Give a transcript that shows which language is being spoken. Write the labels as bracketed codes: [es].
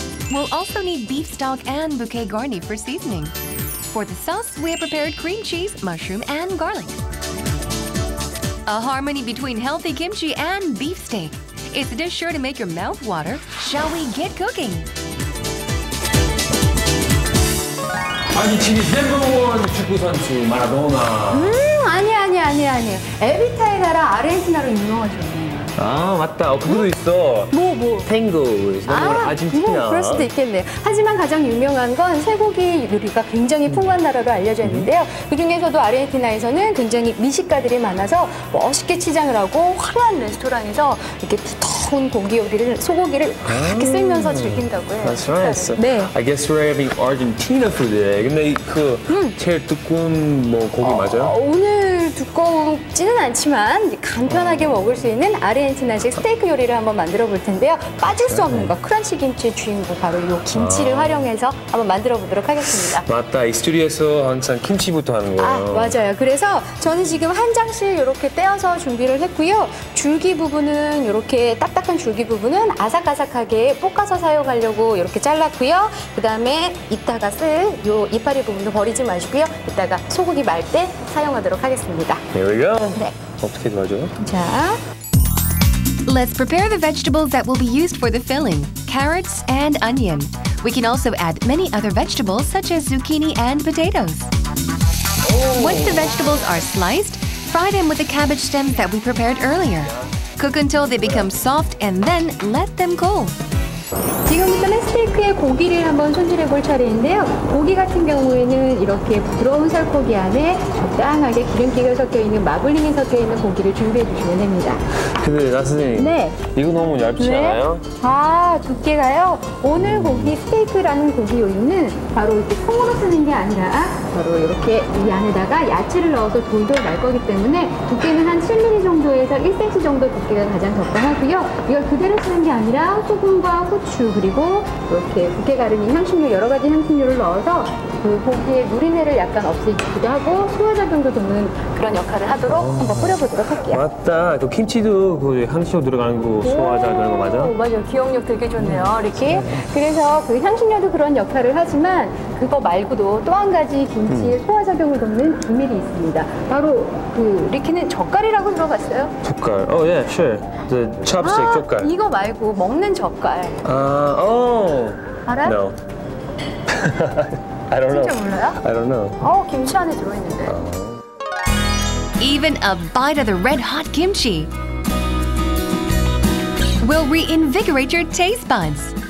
[en] We'll also need beef stock and bouquet garni for seasoning. For the sauce, we have prepared cream cheese, mushroom, and garlic. A harmony between healthy kimchi and beefsteak. It's a dish sure to make your mouth water. Shall we get cooking? [ko] 아르헨티나's 넘버원 축구 선수 마라도나. 아니. 에비타에 나라 아르헨티나로 유명하죠. 아 맞다. 그것도 있어. 뭐? 탱고. 아르헨티나. 그럴 수도 있겠네요. 하지만 가장 유명한 건 쇠고기 요리가 굉장히 풍부한 나라로 알려져 있는데요. 그중에서도 아르헨티나에서는 굉장히 미식가들이 많아서 멋있게 치장을 하고 화려한 레스토랑에서 이렇게 두터운 고기 요리를, 소고기를 이렇게 쓸면서 즐긴다고 해요. [en] That's right. [ko] 네. [en] I guess we're having Argentina food today. [ko] 근데 그 제일 두꺼운 뭐 고기 맞아요? 오늘 두껍지는 않지만 간편하게 먹을 수 있는 아르헨티나식 스테이크 요리를 한번 만들어 볼 텐데요. 빠질 수 없는 거, 크런치 김치의 주인공 바로 이 김치를 활용해서 한번 만들어 보도록 하겠습니다. 맞다. 이 스튜디오에서 항상 김치부터 하는 거예요. 맞아요. 그래서 저는 지금 한 장씩 이렇게 떼어서 준비를 했고요. 줄기 부분은 이렇게 딱딱한 줄기 부분은 아삭아삭하게 볶아서 사용하려고 이렇게 잘랐고요. 그다음에 이따가 쓸 요 이파리 부분도 버리지 마시고요. 이따가 소고기 말 때 사용하도록 하겠습니다. [en] Here we go. [ko] 네. 어떻게 도와줘요? 자. [en] Let's prepare the vegetables that will be used for the filling, carrots and onion. We can also add many other vegetables such as zucchini and potatoes. Once the vegetables are sliced, fry them with the cabbage stems that we prepared earlier. Cook until they become soft and then let them cool. [ko] 지금부터는 스테이크의 고기를 한번 손질해 볼 차례인데요. 고기 같은 경우에는 이렇게 부드러운 살코기 안에 적당하게 기름기가 섞여 있는 마블링이 섞여 있는 고기를 준비해 주시면 됩니다. 근데 나 선생님, 네. 이거 너무 얇지 않아요? 두께가요. 오늘 고기 스테이크라는 고기 요리는 바로 이렇게 통으로 쓰는 게 아니라 바로 이렇게 이 안에다가 야채를 넣어서 돌돌 말 거기 때문에 두께는 한 7mm 정도에서 1cm 정도 두께가 가장 적당하고요. 이걸 그대로 쓰는 게 아니라 소금과 후추 그리고 이렇게 두께 가르는 향신료 여러 가지 향신료를 넣어서 그 고기의 누린내를 약간 없애기도 하고 소화작용도 돕는 그런 역할을 하도록 한번 뿌려보도록 할게요. 맞다. 그 김치도 그 향신료 들어가는 거 소화자 그런 거 맞아? 맞아요. 기억력 되게 좋네요. 이렇게. 그래서 그 향신료도 그런 역할을 하지만 그거 말고도 또 한 가지 김치의 소화작용을 돕는 비밀이 있습니다. 바로 그 리키는 젓갈이라고 들어봤어요? [en] 젓갈. Oh yeah, sure. The chopstick 젓갈. [ko] 이거 말고 먹는 젓갈. 알아요? [en] No. I don't know. [ko] 진짜 몰라요? [en] I don't know. [ko] 김치 안에 들어있는데. [en] Even a bite of the red-hot kimchi will reinvigorate your taste buds.